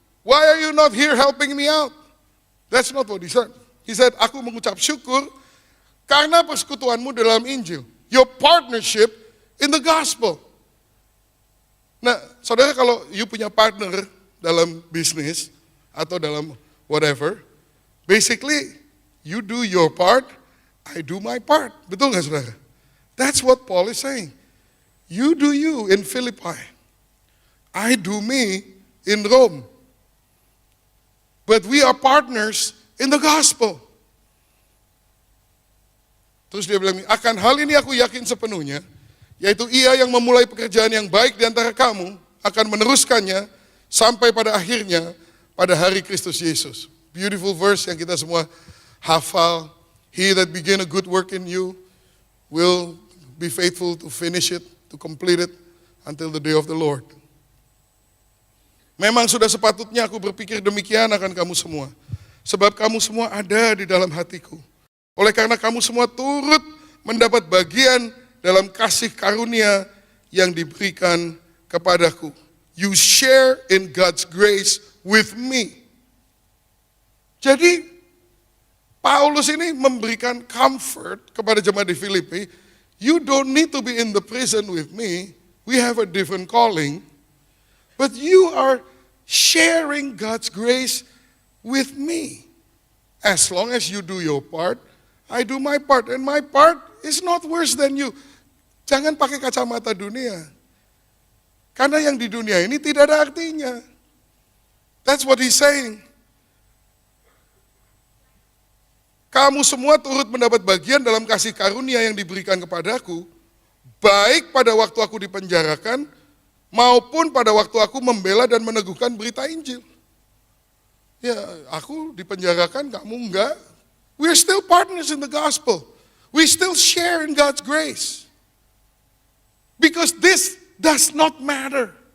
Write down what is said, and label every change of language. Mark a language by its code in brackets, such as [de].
[en] Why are you not here helping me out? That's not what he said. He said, [id] aku mengucap syukur karena persekutuanmu dalam Injil. [en] Your partnership in the gospel. [id] Nah, saudara, kalau [en] you [id] punya partner dalam bisnis atau dalam [en] whatever, basically you do your part, I do my part. [id] Betul nggak, saudara? [en] That's what Paul is saying. You do you in Philippi. I do me in Rome. But we are partners in the gospel. [id] Terus dia bilang, akan hal ini aku yakin sepenuhnya, yaitu ia yang memulai pekerjaan yang baik di antara kamu, akan meneruskannya sampai pada akhirnya, pada hari Kristus Yesus. [en] Beautiful verse [id] yang kita semua hafal. [en] He that began a good work in you will be faithful to finish it, to complete it, until the day of the Lord. [id] Memang sudah sepatutnya aku berpikir demikian akan kamu semua. Sebab kamu semua ada di dalam hatiku. Oleh karena kamu semua turut mendapat bagian dalam kasih karunia yang diberikan kepadaku. [en] You share in God's grace with me. [id] Jadi, Paulus ini memberikan [en] comfort [id] kepada jemaat di Filipi. [en] You don't need to be in the prison with me. We have a different calling. But you are sharing God's grace with me. As long as you do your part, I do my part. And my part is not worse than you. [id] Jangan pakai kacamata dunia. Karena yang di dunia ini tidak ada artinya. [en] That's what he's saying. [id] Kamu semua turut mendapat bagian dalam kasih karunia yang diberikan kepadaku, baik pada waktu aku dipenjarakan, maupun pada waktu aku membela dan meneguhkan berita Injil. Ya, aku dipenjarakan, kamu enggak. [en] We're still partners in the gospel. We still share in God's grace. Because this does not matter.